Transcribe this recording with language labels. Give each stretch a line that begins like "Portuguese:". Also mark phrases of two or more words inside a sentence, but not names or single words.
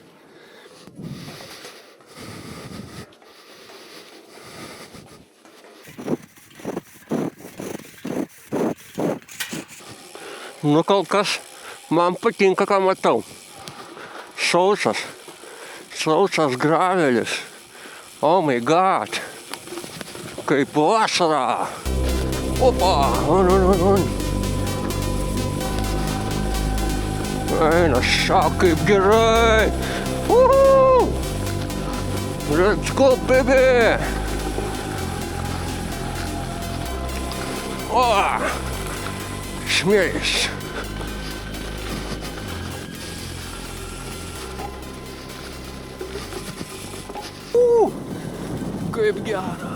Lithuanian: Nu kol kas man patinka, ką matau. Sausas gravelis.
English: Oh my god.
Lithuanian: Kaip vasara. Opa, on. Eina, šak, kaip gerai.
English: Let's go, baby.
Lithuanian: O, smėlis. Kaip gera.